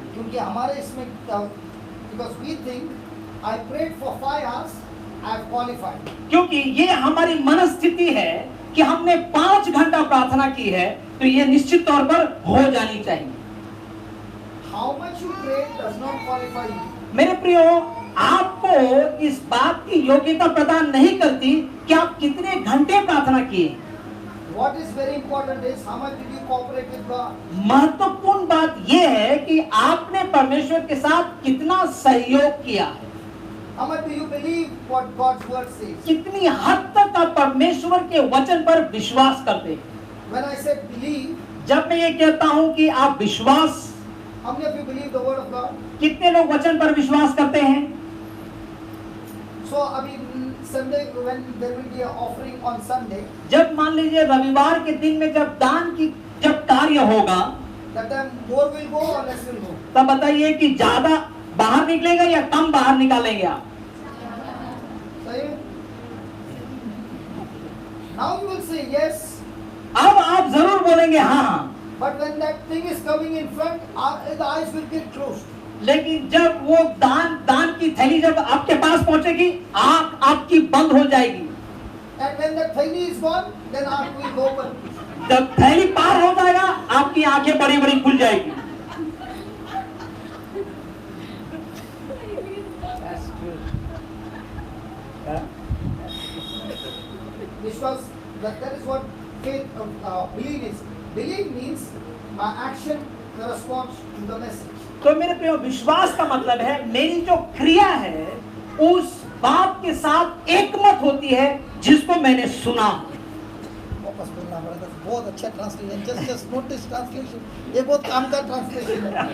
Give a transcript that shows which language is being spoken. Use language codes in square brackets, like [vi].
[hi] क्योंकि हमारे इसमें [en] because we think I prayed for 5 hours, I have qualified. [hi] क्योंकि ये हमारी मनस्थिति है कि हमने 5 घंटा प्रार्थना की है तो ये निश्चित तौर पर हो जानी चाहिए। [en] How much you pray does not qualify you. [hi] मेरे प्रियो, आपको इस बात की योग्यता प्रदान नहीं करती कि आप कितने घंटे प्रार्थना किए। [en] What is very important is how much did you cooperate with God. [hi] महत्वपूर्ण बात यह है कि आपने परमेश्वर के साथ कितना सहयोग किया, [en] How much do you believe what God's word says. [hi] कितनी हद तक आप परमेश्वर के वचन पर विश्वास करते हैं। [en] When I say believe, [hi] जब मैं ये कहता हूं कि आप विश्वास, [en] how many of you believe the word of God? [hi] कितने लोग वचन पर विश्वास करते हैं? [en] So अभी Sunday when there will be an offering on Sunday, [hi] जब मान लीजिए रविवार के दिन में जब कार्य होगा, [en] that time more will go or less will go. [hi] तब बताइए कि ज्यादा बाहर निकलेगा या कम बाहर निकालेंगे आप? सही है? [en] Now you will say yes, [hi] अब आप जरूर बोलेंगे हाँ, [en] but when that thing is coming in front, the eyes will get closed. [hi] लेकिन जब वो दान की थैली जब आपके पास पहुंचेगी, आंख आपकी बंद हो जाएगी। [en] And when the thing is gone, then eyes will go open. [hi] जब थैली पार हो जाएगा, आपकी आंखें बड़ी बड़ी खुल जाएगी। [en] Because that is what faith, belief is. Belief means my action corresponds to the message. [hi] तो मेरे प्रिय, विश्वास का मतलब है मेरी जो क्रिया है उस बात के साथ एकमत होती है जिसको मैंने सुना। वापस बोलना पड़ा था, बहुत अच्छा ट्रांसलेशन, जस्ट नोटिस ट्रांसलेशन, ये बहुत काम का ट्रांसलेशन है।